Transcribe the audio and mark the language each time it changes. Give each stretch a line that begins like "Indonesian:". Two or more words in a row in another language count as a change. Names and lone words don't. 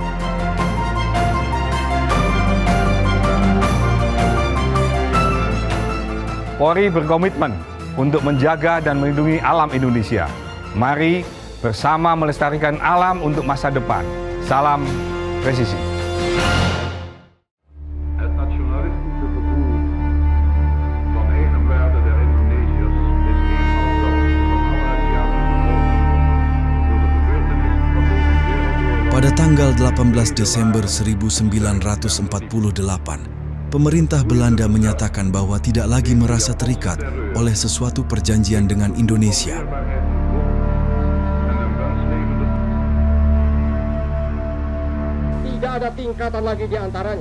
Indonesian: Polri berkomitmen untuk menjaga dan melindungi alam Indonesia. Mari bersama melestarikan alam untuk masa depan. Salam presisi.
Dutch: Het nationalistische gevoel van egenwaarde der Indonesiërs is eenmaal van alle Aziatische volken door de gebeurtenissen van deze wereldoorlog.
Indonesian: Pada tanggal 18 Desember 1948, pemerintah Belanda menyatakan bahwa tidak lagi merasa terikat oleh sesuatu perjanjian dengan Indonesia. Tidak ada tingkatan lagi di antaranya.